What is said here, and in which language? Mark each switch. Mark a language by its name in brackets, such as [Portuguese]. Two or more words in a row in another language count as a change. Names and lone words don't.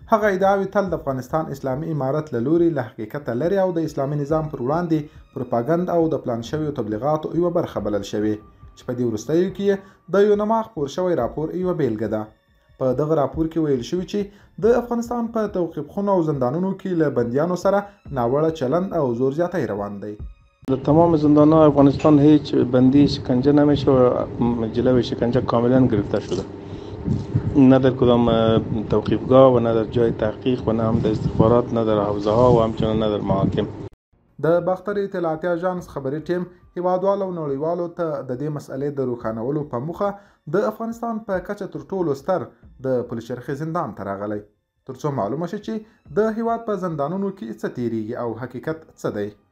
[Pashto] هغه ادعاوې تل د افغانستان اسلامي امارت له لوري له حقیقته لري او د اسلامي نظام پر وړاندې پروپاګند او د پلان شویو تبلیغاتو یوه برخه بلل شوې چې په دې وروستیو کې د یو نما خپور شوی راپور یوه بیلګه ده. په دغه راپور کې ویل شوي چې د افغانستان په توقیف خونو او زندانونو کې له بندیانو سره ناوړه چلند او زور زیاتی روان دی. [Persian] در تمام زندان‌ها افغانستان هیچ بندی شکنجه نمیشه و جلوی شکنجه کاملا گرفته شده، نه در کدام توقیفگاه و نه در جای تحقیق و نه هم در استخبارات، نه در حوزه ها و همچنان نه در محاکم. [Pashto] د باختر اطلاعاتي اژانس خبري ټیم هیوادوالو او نړیوالو ته د دې مسئلې د روښانولو په موخه د افغانستان په کچه تر ټولو ستر د پلچرخي زندان ته راغلی ترڅو معلومه شي چې د هیواد په زندانونو کې څه تیریږي او حقیقت څه دی.